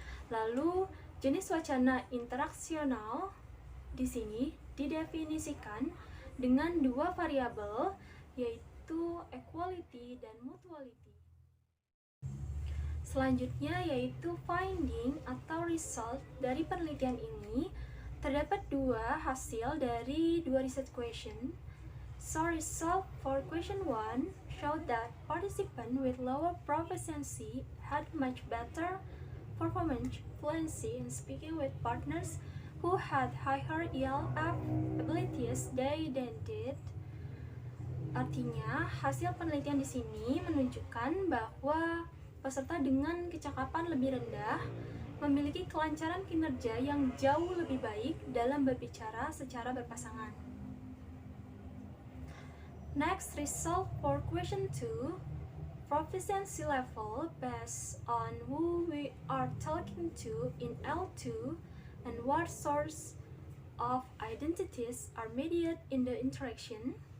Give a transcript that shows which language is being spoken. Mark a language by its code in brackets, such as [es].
[id] Lalu, jenis wacana interaksional di sini didefinisikan dengan dua variabel, yaitu equality dan mutuality. Selanjutnya yaitu finding atau result dari penelitian ini. Terdapat dua hasil dari dua research question. [en] So result for question 1 showed that participants with lower proficiency had much better performance fluency in speaking with partners who had higher ELF abilities than did. [id] Artinya, hasil penelitian di sini menunjukkan bahwa peserta dengan kecakapan lebih rendah memiliki kelancaran kinerja yang jauh lebih baik dalam berbicara secara berpasangan. [en] Next, result for question 2, proficiency level based on who we are talking to in L2 and what source of identities are mediated in the interaction.